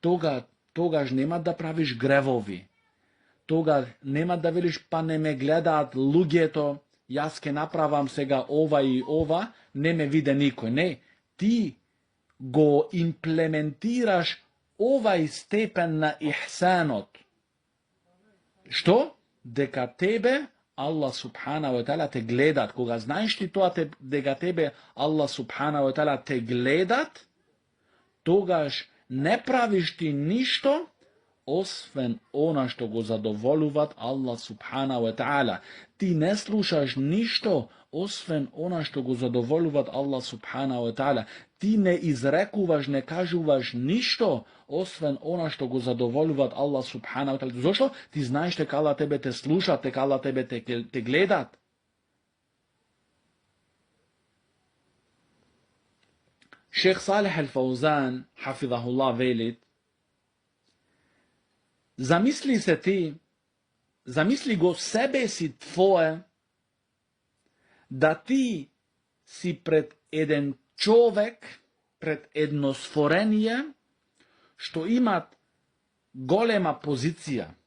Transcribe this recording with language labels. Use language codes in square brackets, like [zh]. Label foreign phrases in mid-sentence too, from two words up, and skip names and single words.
[mk] Тогаш нема да правиш гревови. тога нема да велиш па не ме гледаат луѓето, јас ке направам сега ова и ова, не ме виде никој. Не, ти го имплементираш овај степен на ихсанот. Што? Дека тебе Аллах [ar] سبحانه وتعالى [mk] те гледат. Кога знаеш ти тоа дека тебе Аллах [ar] سبحانه وتعالى [mk] те гледат, тогаш не правиш ти ништо освен она што го задоволуват Аллах [ar] سبحانه وتعالى. [mk] Ти не слушаш ништо освен она што го задоволуват Аллах [ar] سبحانه وتعالى. [mk] Ти не изрекуваш, не кажуваш ништо освен она што го задоволуват Аллах [ar] سبحانه وتعالى. [mk] Зошто? Ти знаеш дека Аллах тебе те слуша, дека Аллах тебе те гледат. Шейх Салих ал-Фаузан, хафизахуллах, велит: замисли се ти, замисли го себе си твое, да ти си пред еден човек, пред едно створение, што имат голема позиција.